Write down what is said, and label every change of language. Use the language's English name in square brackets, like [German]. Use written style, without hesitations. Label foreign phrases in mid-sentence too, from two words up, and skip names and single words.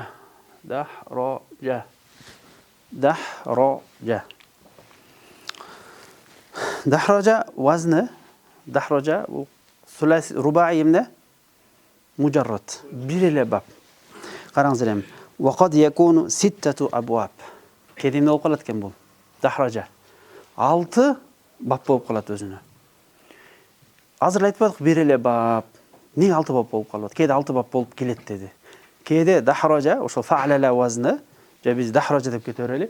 [Kyrgyz] Дахража. Дахража. Дахража вазны, дахража [Arabic] ثلاثي رباعي [Kyrgyz] эмне? Мужаррад. Бир эле бап. Караңыздар эми. [Arabic] وقد يكون ستة أبواب. [Kyrgyz] Кеде эмне болуп калат экен бул? Дахража. 6 бап болуп калат өзүнө. Азыр айтпадык бир эле бап. Эмне 6 бап болуп калат? Кеде 6 бап болуп келет деди. Кеде дахража, ошо фа'лала вазны, же биз дахража деп кете берели.